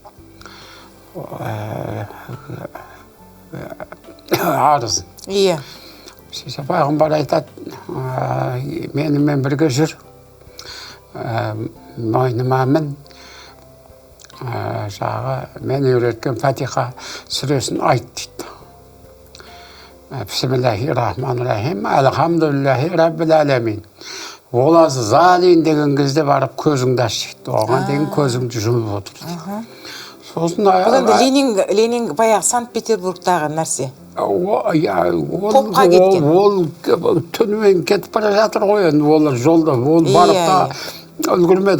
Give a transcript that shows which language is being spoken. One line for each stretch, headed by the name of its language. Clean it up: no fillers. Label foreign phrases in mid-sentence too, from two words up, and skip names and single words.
Kazakh: Арызын. Сөйтіп пайғамбар айтады, менімен бірге жүр, мойныма мін, жағы мен үйреткен Фатиха сүресін айт дейді.
Arabic: بسم الله الرحمن الرحيم، الحمد لله رب العالمين. ولا الضالين
Kazakh: деген кезде барып көзіңді аш дейді. Оған деген көзіңді жұмып отырды. Сосын Ленин баяғы Санкт-Петербургтағы нәрсе. Попқа кеткен. Ол түнімен кетіп бара жатыр ғой, олар жолда, ол барып та үлгірмеді.